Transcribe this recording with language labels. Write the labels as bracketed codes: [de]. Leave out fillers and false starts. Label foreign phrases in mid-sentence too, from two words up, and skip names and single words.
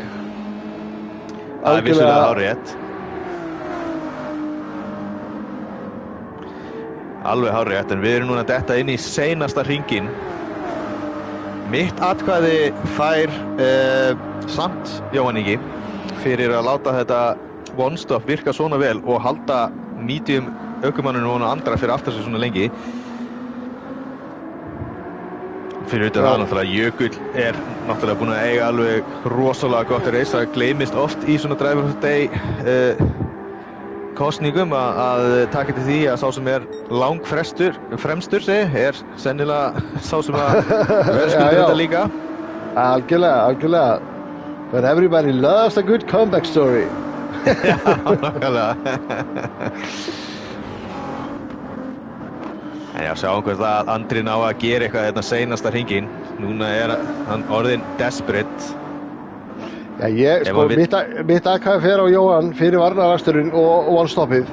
[is] Það er vissulega hárrétt. Alveg hárrétt, en við erum núna að detta inn í seinasta hringinn. Mitt atkvæði fær samt Jóhann Ingi fyrir að láta þetta one-stop virka svona vel og halda medium ökumanninu og Andra fyrir aftar sig svona lengi. Fyrir utan það náttúrulega Jökull náttúrulega búinn að eiga alveg rosalega gott race. Það gleymist oft í svona [en] Driver of the Day [is] kosningum að taka til því að sá sem fremstur sennilega sá sem að verðskuldir þetta líka. Algjörlega. [en] But everybody loves a good comeback story. [is] Já, nákvæmlega. En já, sjáum hvað það Andri ná að gera eitthvað þetta seinasta hringinn. Núna hann orðinn desperate. Já, mitt aðkvæði fer á Jóhann fyrir varnaraksturinn og one-stoppið.